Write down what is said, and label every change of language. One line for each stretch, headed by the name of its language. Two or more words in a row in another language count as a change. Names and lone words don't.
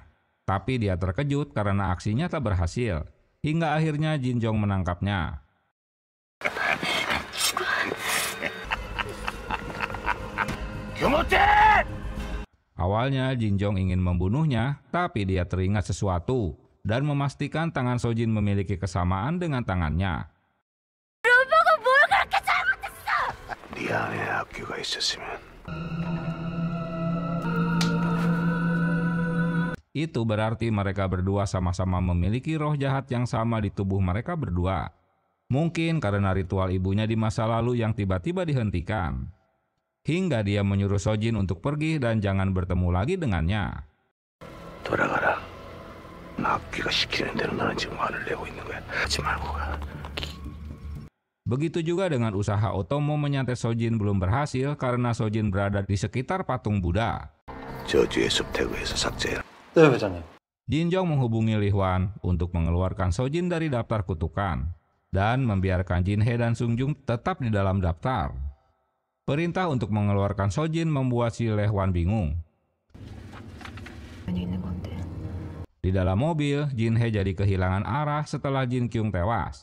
Indonesian: Tapi dia terkejut karena aksinya tak berhasil, hingga akhirnya Jin Jong menangkapnya. Awalnya Jin Jong ingin membunuhnya, tapi dia teringat sesuatu dan memastikan tangan Sojin memiliki kesamaan dengan tangannya.
Korean: 네 안에 악귀가 있었으면.
Indonesian: Itu berarti mereka berdua sama-sama memiliki roh jahat yang sama di tubuh mereka berdua. Mungkin karena ritual ibunya di masa lalu yang tiba-tiba dihentikan. Hingga dia menyuruh Sojin untuk pergi dan jangan bertemu lagi dengannya.
Korean: 돌아가라. 악귀가 시키는 대로 너는 지금 화를 내고 있는 거야. 하지 말고 가.
Indonesian: Begitu juga dengan usaha Otomo menyantet Sojin belum berhasil karena Sojin berada di sekitar patung Buddha.
Korean: 저주의 숲 태그에서 삭제해라. 네, 회장님.
Indonesian: Jin Jong menghubungi Lee Hwan untuk mengeluarkan Sojin dari daftar kutukan dan membiarkan Jin Hye dan Sunjung tetap di dalam daftar. Perintah untuk mengeluarkan Sojin membuat si Lee Hwan bingung. Di dalam mobil, Jin Hye jadi kehilangan arah setelah Jin Kyung tewas.